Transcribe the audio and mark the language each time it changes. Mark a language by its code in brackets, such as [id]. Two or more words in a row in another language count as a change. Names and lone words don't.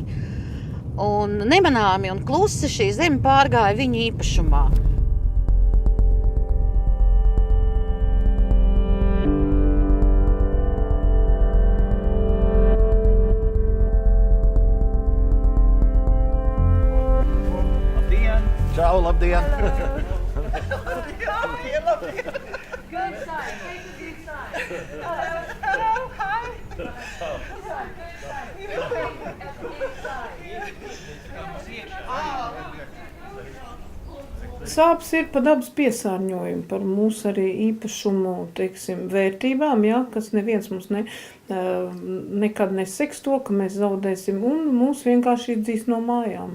[lv] Un nemanāmi un klusi šī zeme pārgāja viņu īpašumā. Čau, labdien! [en] Good sign, take a good sign. Hello, hi. [lv] Sāpes ir par dabas piesārņojumu, par mūsu arī īpašumu, vērtībām, kas neviens mums nekad neseks to, ka mēs zaudēsim, un mūs vienkārši iedzīs no mājām.